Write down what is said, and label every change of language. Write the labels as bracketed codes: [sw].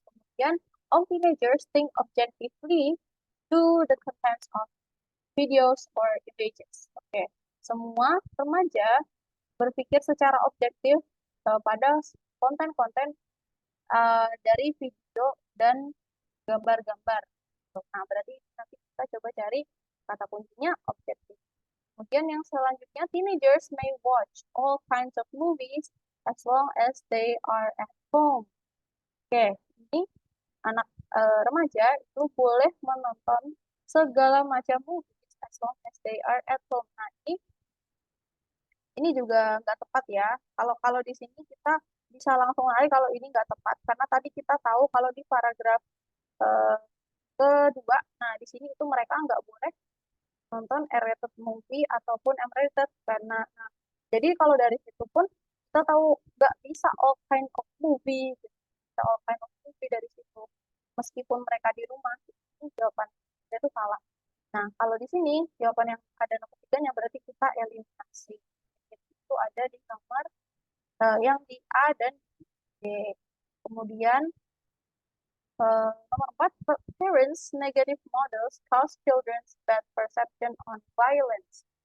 [en] Kemudian, all teenagers think objectively to the contents of videos or images. [id] Oke, semua remaja berpikir secara objektif pada konten-konten dari video dan gambar-gambar. Nah, berarti nanti kita coba cari kata kuncinya objektif. Kemudian yang selanjutnya, [en] teenagers may watch all kinds of movies as long as they are at home. [id] Oke, ini anak remaja itu boleh menonton segala macam movies [en] as long as they are at home. [id] Nah, ini juga nggak tepat ya. Kalau di sini kita bisa langsung lari kalau ini nggak tepat. Karena tadi kita tahu kalau di paragraf eh, kedua, nah di sini itu mereka nggak boleh nonton R-rated movie ataupun M-rated karena nah, jadi kalau dari situ pun kita tahu nggak bisa [en] all kind of movie, [id] gitu. Bisa [en] all kind of movie [id] dari situ. Meskipun mereka di rumah, itu jawaban itu salah. Nah, kalau di sini jawaban yang ada nomor tiganya berarti kita eliminasi. Itu ada di nomor yang di A dan D. Kemudian nomor 4, [en] parents negative models cause children's bad perception on violence.